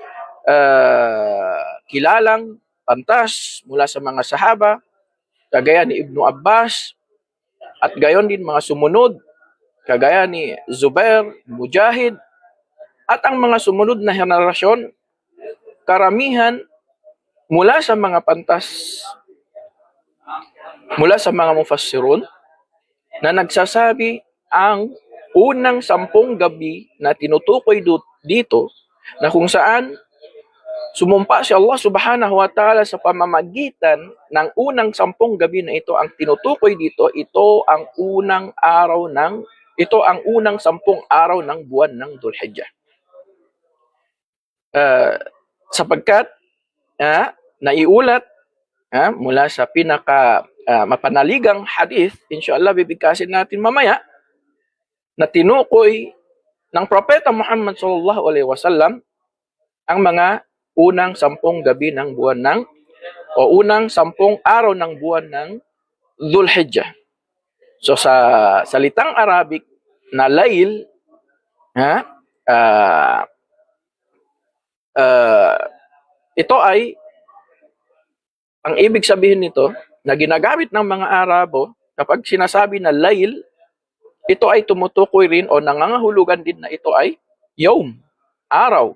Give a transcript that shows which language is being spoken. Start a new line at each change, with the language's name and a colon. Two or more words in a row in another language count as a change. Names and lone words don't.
Filipino: kilalang pantas, mula sa mga sahaba, kagaya ni Ibnu Abbas, at gayon din mga sumunod, kagaya ni Zubair, Mujahid, at ang mga sumunod na henerasyon, karamihan mula sa mga pantas, mula sa mga mufassirun, na nagsasabi ang unang 10 gabi na tinutukoy dito, na kung saan sumumpa si Allah
Arabic: سبحانه وتعالى
Filipino: sa pamamagitan ng unang 10 gabi na ito, ang tinutukoy dito, ito ang unang 10 araw ng buwan ng Dhul-Hijjah. Sapagkat naiulat mula sa pinaka mapanaligang hadith, inshallah bibigkasin natin mamaya, na tinukoy ng Propeta Muhammad
Arabic: صلى الله عليه وسلم
Filipino: ang mga unang 10 gabi ng buwan unang 10 araw ng buwan ng Dhul-Hijjah. So sa salitang Arabic na layl, ito ay, ang ibig sabihin nito na ginagamit ng mga Arabo kapag sinasabi na layl, ito ay tumutukoy rin o nangangahulugan din na ito ay yawm, araw.